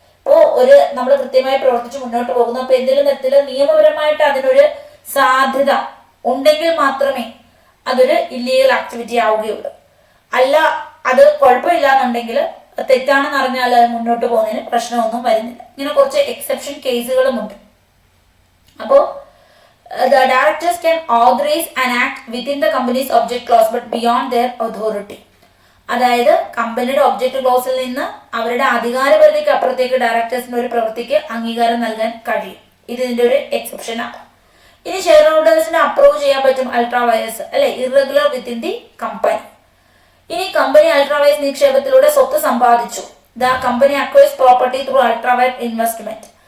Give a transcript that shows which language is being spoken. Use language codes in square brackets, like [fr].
[ml] ഇപ്പോ നമ്മൾ കൃത്യമായി പ്രവർത്തിച്ച് മുന്നോട്ട് പോകുന്നു, അപ്പൊ എന്തെങ്കിലും തരത്തിൽ നിയമപരമായിട്ട് അതിനൊരു സാധ്യത ഉണ്ടെങ്കിൽ മാത്രമേ അതൊരു ഇല്ലീഗൽ ആക്ടിവിറ്റി ആവുകയുള്ളൂ. അല്ല അത് കുഴപ്പമില്ല എന്നുണ്ടെങ്കിൽ, തെറ്റാണെന്ന് അറിഞ്ഞാൽ അത് മുന്നോട്ട് പോകുന്നതിന് പ്രശ്നമൊന്നും വരുന്നില്ല. ഇങ്ങനെ കുറച്ച് എക്സെപ്ഷൻ കേസുകളുമുണ്ട്. അപ്പോൾ [en] the directors can authorize an act within the company's object clause but beyond their authority. [ml] അതായത് കമ്പനിയുടെ ഒബ്ജക്റ്റ് ക്ലോസിൽ നിന്ന് അവരുടെ അധികാര പരിധിക്ക് അപ്പുറത്തേക്ക് ഡയറക്ടേഴ്സിന് ഒരു പ്രവൃത്തിക്ക് അംഗീകാരം നൽകാൻ കഴിയും. ഇതിന്റെ ഒരു എക്സെപ്ഷൻ ആണ്. ഇനി ഷെയർ ഹോൾഡേഴ്സിന് അപ്രൂവ് ചെയ്യാൻ പറ്റും അൾട്രാ വയേഴ്സ്, അല്ലെ, [en] Irregular within the company. [ml] ഇനി കമ്പനി അൾട്രാ വയേഴ്സ് നിക്ഷേപത്തിലൂടെ സ്വത്ത് സമ്പാദിച്ചു. [en] The company acquires property through ultra vires investment.